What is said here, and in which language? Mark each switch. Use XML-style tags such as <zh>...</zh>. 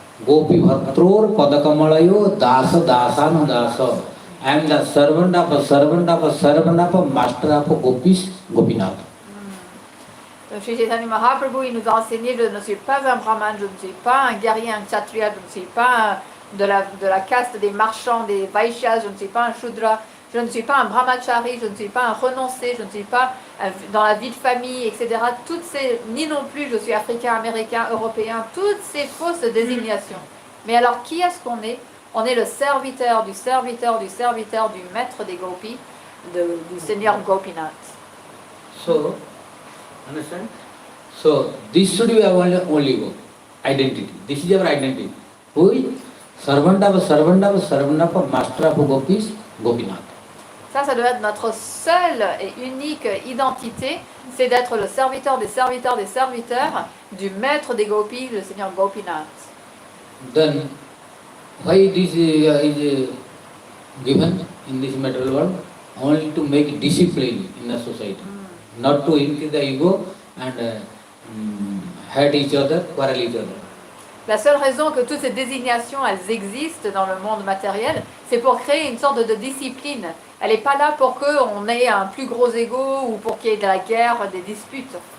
<sa>Gopi Bhatror Padakamalayo Dasa Dasana Dasa.</sa> <en>I am the servant of a servant of a servant of a master of a Gopis, Gopinath.</en> <fr>Sri Chaitanya Mahaprabhu, il nous a enseigné, je ne suis pas un brahman, je ne suis pas un guerrier, un kshatriya, je ne suis pas de la caste des marchands, des vaishyas, je ne suis pas un shudra, je ne suis pas un brahmachari, je ne suis pas un renoncé, je ne suis pas dans la vie de famille, etc. Toutes ces, ni non plus je suis africain, américain, européen, toutes ces fausses désignations. Mais alors qui est-ce qu'on est? On est le serviteur du serviteur du serviteur du maître des gopis, du seigneur Gopinath.</fr> <en>So, understand? So, this should be our only ego, identity. This is our identity. Who is? Servant of a servant of a servant of a master of a Gopis, Gopinath.</en> <fr>Ça doit être notre seule et unique identité, c'est d'être le serviteur des serviteurs des serviteurs du maître des gopis, le seigneur Gopinath.</fr> <en>Then, why this is given in this material world? Only to make discipline in the society, not to increase the ego and hate each other, quarrel each other.</en> <fr>La seule raison que toutes ces désignations elles existent dans le monde matériel, c'est pour créer une sorte de discipline, Elle n'est pas là pour qu'on ait un plus gros ego ou pour qu'il y ait de la guerre, des disputes.</fr>